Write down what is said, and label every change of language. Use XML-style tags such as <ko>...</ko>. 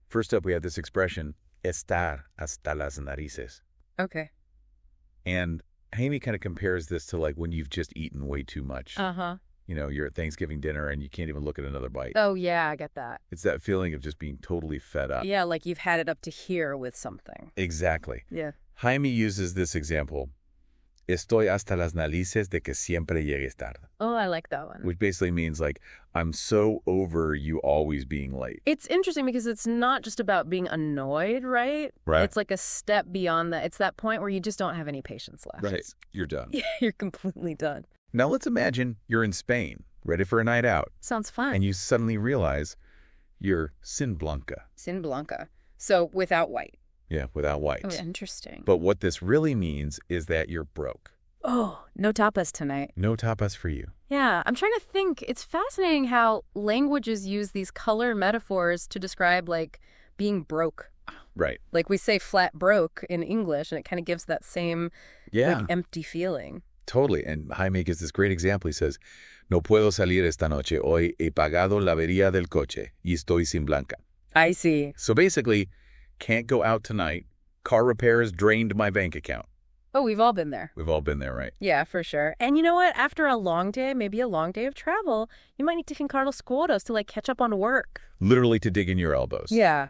<en>First up, we have this expression,</en> <es>estar hasta las narices.</es> <en>Okay. And Jaime kind of compares this to like when you've just eaten way too much. Uh-huh. You're at Thanksgiving dinner and you can't even look at another bite. Oh, yeah, I get that. It's that feeling of just being totally fed up. Yeah, like you've had it up to here with something. Exactly. Yeah. Jaime uses this example,</en> <es>estoy hasta las narices de que siempre llegues tarde.</es> <en>Oh, I like that one. Which basically means like, I'm so over you always being late. It's interesting because it's not just about being annoyed, right? Right. It's like a step beyond that. It's that point where you just don't have any patience left. Right. You're done. Yeah, you're completely done. Now let's imagine you're in Spain, ready for a night out. Sounds fun. And you suddenly realize you're sin blanca. Sin blanca. So without white. Yeah, without white. Oh, interesting. But what this really means is that you're broke. Oh, no tapas tonight. No tapas for you. Yeah, I'm trying to think. It's fascinating how languages use these color metaphors to describe, like, being broke. Right. Like we say flat broke in English, and it kind of gives that same like, empty feeling. Totally. And Jaime gives this great example. He says,</en> <es>no puedo salir esta noche. Hoy he pagado la avería del coche y estoy sin blanca.</es> <en>I see. So basically, can't go out tonight. Car repairs drained my bank account. Oh, we've all been there. We've all been there, right? Yeah, for sure. And you know what? After a long day, maybe a long day of travel, you might need to</en> <es>fincar los cuotas</es> <en>to, like, catch up on work. Literally to dig in your elbows. Yeah.</en>